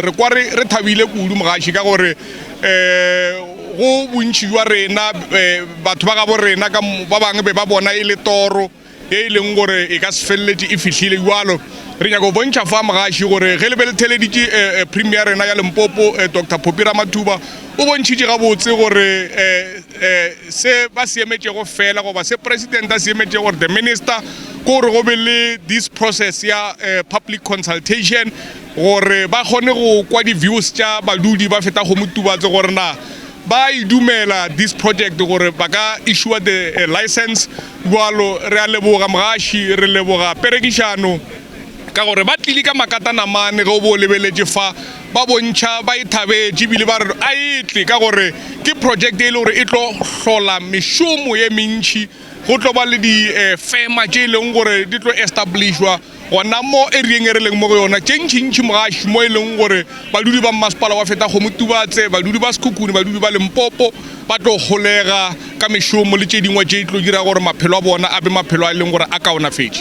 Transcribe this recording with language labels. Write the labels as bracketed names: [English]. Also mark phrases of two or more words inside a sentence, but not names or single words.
[Northern Sotho] Re kwa re thabile kudu mogaši ka gore go bontši jwa rena batho ba ga bo rena ba bangwe be ba bona e le toro ye e leng gore e ka se feleletse e fihlile jalo re nyaka go bontšha fa mogaši gore ge le be le theleditše premier rena ya Limpopo Dr. Popira Mathuba o bontšhitše gabotse gore se ba seemetšego fela goba se president a seemetše gore [English] the minister [Northern Sotho] gore go be le [English] this process [Northern Sotho] ya [English] public consultation [Northern Sotho] gore ba kgone go kwa di-views tša badudi ba Fetakgomo Tubatse gore na ba idumela [English] this project [Northern Sotho] gore ba ka [English] issue the license [Northern Sotho] jalo re a leboga mogaši re leboga perekišano ka gore ba tlile ka makatanamane ge o bo lebeletše fa ba bontšha ba ithabetše ebile ba re a etle ka gore ke project e le gore e tlo hlola mešomo ye mentši go tlo ba le di-fema tše e leng gore di tlo establishwa gona mo erieng e re leng mo go yona tše ntšintši mogaši mo e leng gore badudi ba mmasepala wa Fetakgomo Tubatse badudi ba Sekhukhune badudi ba Limpopo ba tlo golega ka mešomo le tše dingwe tše di tlo dira gore maphelo a bona a be maphelo a e leng gore a kaonafetše.